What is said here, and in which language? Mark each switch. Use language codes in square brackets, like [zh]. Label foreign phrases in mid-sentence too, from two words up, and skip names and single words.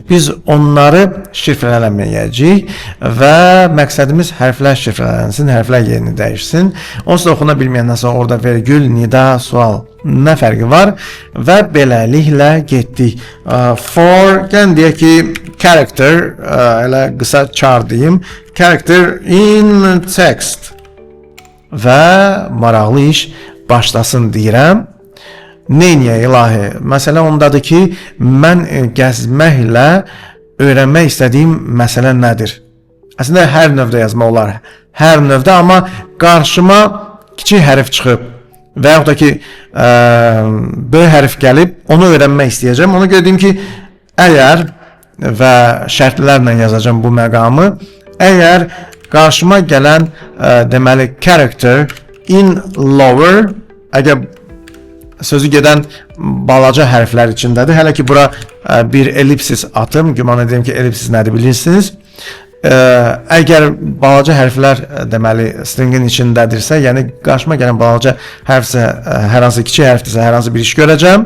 [az] Biz onları şifrələməyəcəyik və məqsədimiz hərflər şifrələnsin, hərflər yerini dəyişsin. Onsuz da oxuna bilməyəndən sonra orada vergül, nida, sual nə fərqi var və beləliklə getdik. For, gəlin deyək ki, character, elə qısa char deyim, [en] character in text [az] və maraqlı iş başlasın deyirəm. Neyniyə ilahi? Məsələ ondadır ki, mən gəzməklə öyrənmək istədiyim məsələ nədir? Əslində hər növdə yazma olar, hər növdə, amma qarşıma kiçik hərf çıxıb və yaxud da ki, böyük hərf gəlib, onu öyrənmək istəyəcəm. Ona görə deyim ki, əgər və şərtlərlə yazacağım bu məqamı, əgər qarşıma gələn deməli [en] character in lower, [az] əgər sözü gedən balaca hərflər içindədir, hələ ki bura bir ellipsis atım, güman edirəm ki ellipsis nədir bilirsiniz. Əgər balaca hərflər deməli stringin içindədirsə, yəni qarşıma gələn balaca hərfsə, hər hansı kiçik hərfdirsə, hər hansı bir iş görəcəm.